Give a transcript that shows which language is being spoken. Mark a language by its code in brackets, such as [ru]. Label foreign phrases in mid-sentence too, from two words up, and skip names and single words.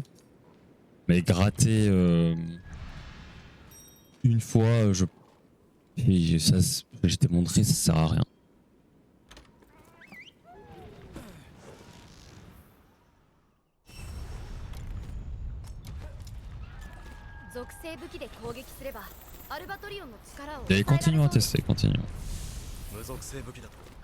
[fr] Mais gratter une fois, je t'ai montré, ça sert à rien. [ja] 属性武器で攻撃すればアルバトリオンの力を [fr] Et [ja] 抑えられそう [fr] continue à [ja] です。 [fr] tester, continue. [ja] 無属性武器だと